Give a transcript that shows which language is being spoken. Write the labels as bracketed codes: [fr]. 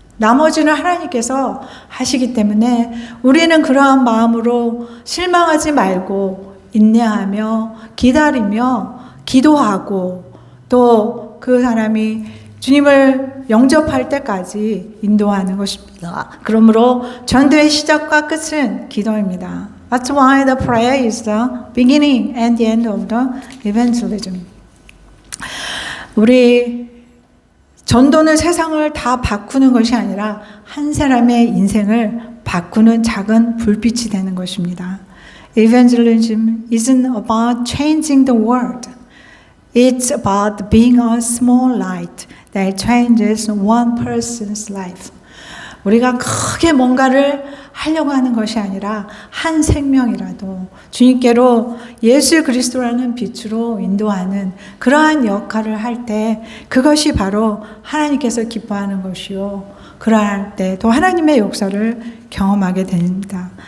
[ko] 나머지는 하나님께서 하시기 때문에 우리는 그러한 마음으로 실망하지 말고 인내하며 기다리며 기도하고 또 그 사람이 주님을 영접할 때까지 인도하는 것입니다. 그러므로 전도의 시작과 끝은 기도입니다. [en] That's why the prayer is the beginning and the end of the evangelism. [ko] 우리 전도는 세상을 다 바꾸는 것이 아니라 한 사람의 인생을 바꾸는 작은 불빛이 되는 것입니다. [en] Evangelism isn't about changing the world. It's about being a small light that changes one person's life. [ko] 우리가 크게 뭔가를 하려고 하는 것이 아니라 한 생명이라도 주님께로 예수 그리스도라는 빛으로 인도하는 그러한 역할을 할 때 그것이 바로 하나님께서 기뻐하는 것이요. 그러할 때 또 하나님의 역사를 경험하게 됩니다.